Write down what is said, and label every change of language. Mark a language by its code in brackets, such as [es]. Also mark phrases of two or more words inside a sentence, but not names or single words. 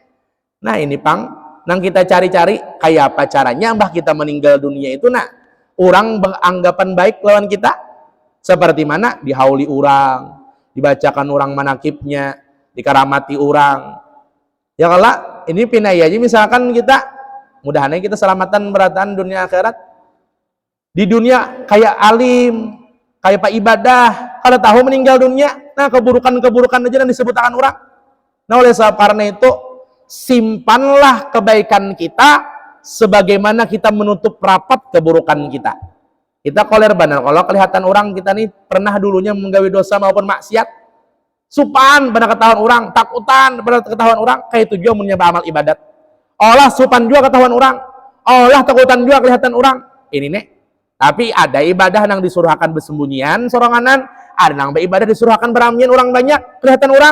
[bjn] Nah ini pang nang kita cari-cari kayak apa caranya mbah kita meninggal dunia itu nah orang beranggapan baik lawan kita Seperti mana dihauli orang, dibacakan orang manakibnya, dikaramati orang. Ya kalau ini pinai aja misalkan kita, mudah-mudahan kita selamatan berataan dunia akhirat. Di dunia kayak alim, kayak pak ibadah, kalau tahu meninggal dunia, nah keburukan-keburukan aja yang disebutkan orang. [id] Nah oleh sebab karena itu, simpanlah kebaikan kita sebagaimana kita menutup rapat keburukan kita. [bjn] Kita koler benar, kalau kelihatan orang kita nih pernah dulunya menggawe dosa maupun maksiat, supan pada ketahuan orang, takutan pada ketahuan orang, kayak itu juga menyebab amal ibadat. Allah supan juga ketahuan orang, Allah takutan juga kelihatan orang. [id] Ini nih. [bjn] Tapi ada ibadah yang disuruhkan bersembunyian soranganan, ada yang beribadah disuruhkan beramian orang banyak, kelihatan orang.